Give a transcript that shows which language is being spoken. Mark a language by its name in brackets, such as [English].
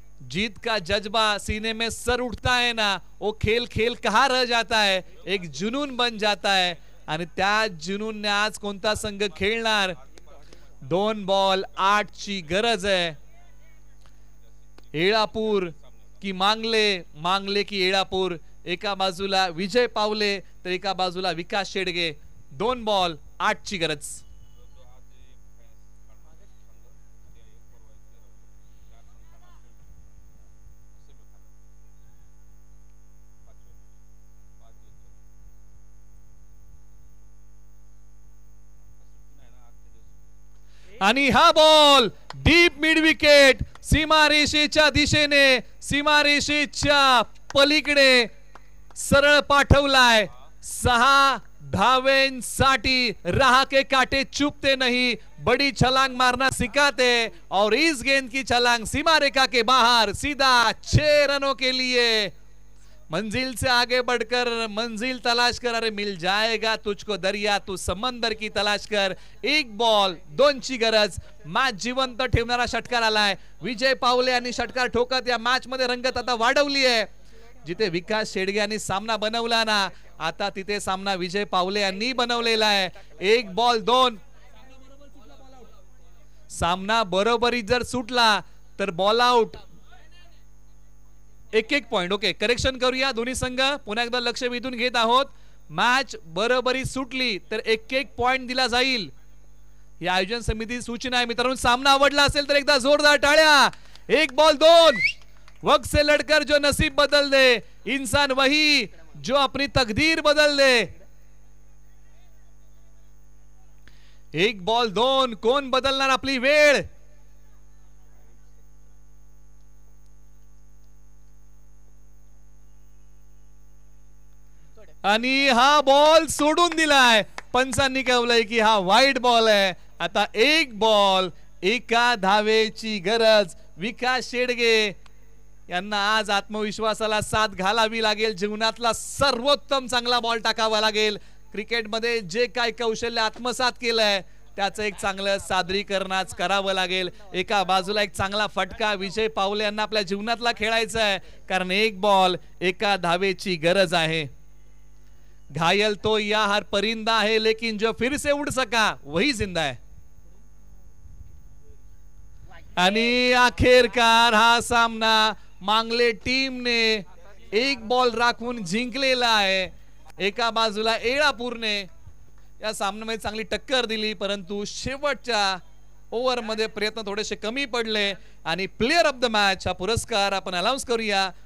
[Hindi] जीत का जज्बा सीने में सर उठता है ना, वो खेल खेल कहाँ रह जाता है, एक जुनून बन जाता है. [Marathi] आणि त्या जुनूनने आज कोणता संघ खेळणार. 2 बॉल 8 ची गरज आहे. येळापूर की मांगले, मांगले की येळापूर. एका बाजूला विजय पावले तर एका बाजूला विकास शेडगे. 2 बॉल 8 ची गरज. आणि हा बॉल डीप मिड विकेट. सीमारेषेच्या दिशेने, सीमारेषेच्या पलीकडे सरळ पाठवलाय. 6 [Hindi] धावेंसाठी राह के काटे चुपते नहीं, बड़ी छलांग मारना सिखाते और इस गेंद की छलांग सीमा रेखा के बाहर सीधा 6 रनों के लिए। मंजिल से आगे बढ़कर मंजिल तलाश कर, अरे मिल जाएगा तुझको दरिया, तू समंदर की तलाश कर। [Marathi] 1 बॉल 2 ची गरज, मॅच जिवंत ठेवणारा षटकार आलाय। विजय पावले यांनी षटकार ठोकत या मॅच मध्ये रंगत आता वाढवली आहे। जिथे विकास शेडगे यांनी सामना बनवला ना, आता तिथे सामना विजय पावले यांनी बनवलेला आहे। 1 बॉल 2, सामना बरोबरी जर सुटला तर ball out. 1-1 point. Okay, correction करूया दोन्ही संघ, पुन्हा एकदा लक्ष वेधून घेत आहोत। मॅच बरोबरी सुटली तर 1-1 पॉइंट दिला जाईल, ही आयोजन समिती सूचना आहे। मित्रांनो, सामना आवडला असेल तर एकदा जोरदार टाळ्या। [Hindi] 1 बॉल 2, वक्त से लड़कर जो नसीब बदल दे, इंसान वही जो अपनी तकदीर बदल दे। [Marathi] 1 बॉल 2, कोण बदलणार आपली वेळ? आणि हा बॉल सोडून दिलाय, पंचांनी कळवलंय की हा वाईट बॉल आहे। आता 1 बॉल 1 धावेची गरज। विकास शेडगे यांना आज आत्मविश्वासाला साथ घालावी लागेल, जीवनातला सर्वोत्तम चांगला बॉल टाकावा लागेल। क्रिकेटमध्ये जे काय कौशल्य आत्मसात केलंय त्याचं एक चांगलं सादरीकरण आज करावं लागेल। एका बाजूला एक चांगला फटका विजय पावले यांना आपल्या जीवनातला खेळायचा आहे, कारण 1 बॉल 1 धावेची गरज आहे। [Hindi] घायल तो या हर परिंदा है, लेकिन जो फिर से उड़ सका वही जिंदा है। [Marathi] आणि अखेरकार हा सामना मांगले टीमने 1 बॉल राखून जिंकलेला आहे। एका बाजूला एळापूरने या सामन्यामध्ये चांगली टक्कर दिली, परंतु शेवटच्या ओव्हरमध्ये प्रयत्न थोडेसे कमी पडले आणि प्लेयर ऑफ द मॅच हा पुरस्कार आपण अनाउन्स करूया।